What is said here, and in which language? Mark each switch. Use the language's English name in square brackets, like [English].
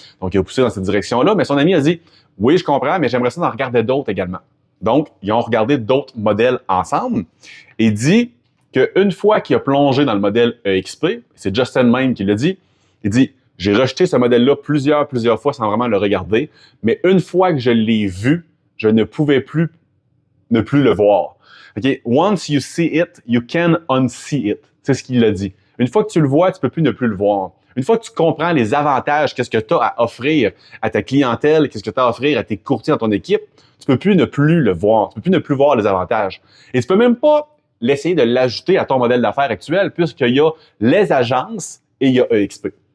[French] Donc, il a poussé dans cette direction-là, mais son ami a dit « Oui, je comprends, mais j'aimerais ça d'en regarder d'autres également. » Donc, ils ont regardé d'autres modèles ensemble et dit qu'une fois qu'il a plongé dans le modèle EXP, c'est Justin même qui l'a dit, il dit « J'ai rejeté ce modèle-là plusieurs fois sans vraiment le regarder, mais une fois que je l'ai vu, je ne pouvais plus ne plus le voir. » Okay? [English] Once you see it, you can unsee it. [French] C'est ce qu'il a dit. Une fois que tu le vois, tu peux plus ne plus le voir. Une fois que tu comprends les avantages, qu'est-ce que tu as à offrir à ta clientèle, qu'est-ce que tu as à offrir à tes courtiers dans ton équipe, tu peux plus ne plus le voir. Tu peux plus ne plus voir les avantages. Et tu peux même pas l'essayer de l'ajouter à ton modèle d'affaires actuel puisqu'il y a les agences et il y a EXP.